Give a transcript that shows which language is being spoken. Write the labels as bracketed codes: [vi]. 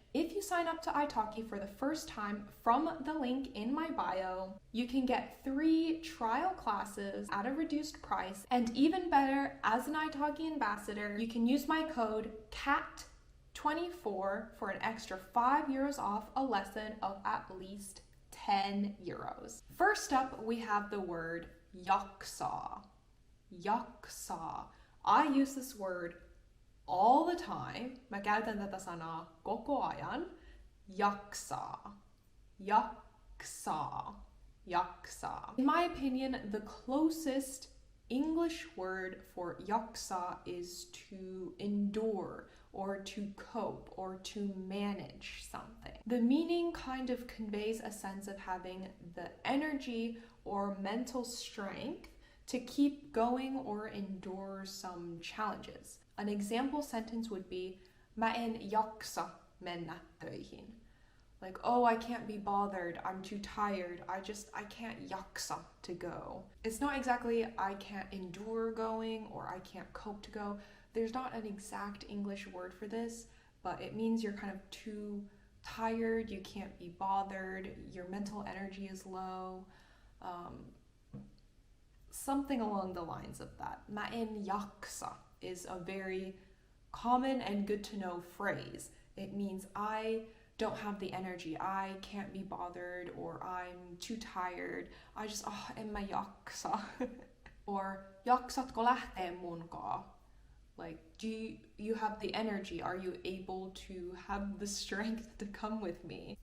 [en] If you sign up to italki for the first time from the link in my bio, you can get 3 trial classes at a reduced price, and even better, as an italki ambassador, you can use my code CAT24 for an extra €5 off a lesson of at least €10. First up, we have the word jaksaa. Jaksaa. I use this word all the time. [fi] Mä käytän tätä sanaa koko ajan. Jaksaa. Jaksaa. Jaksaa. [en] In my opinion, the closest English word for jaksaa is to endure, or to cope, or to manage something. The meaning kind of conveys a sense of having the energy or mental strength to keep going or endure some challenges. An example sentence would be, [fi] mä en jaksa mennä töihin. [en] Like, oh, I can't be bothered, I'm too tired, I can't jaksa to go. It's not exactly I can't endure going or I can't cope to go. There's not an exact English word for this, but it means you're kind of too tired, you can't be bothered, your mental energy is low, something along the lines of that. [fi] Mä en jaksa [en] is a very common and good to know phrase. It means I don't have the energy, I can't be bothered, or I'm too tired, [fi] en mä jaksa. Or jaksatko lähteä munkaan? [en] Like, do you have the energy? Are you able to have the strength to come with me?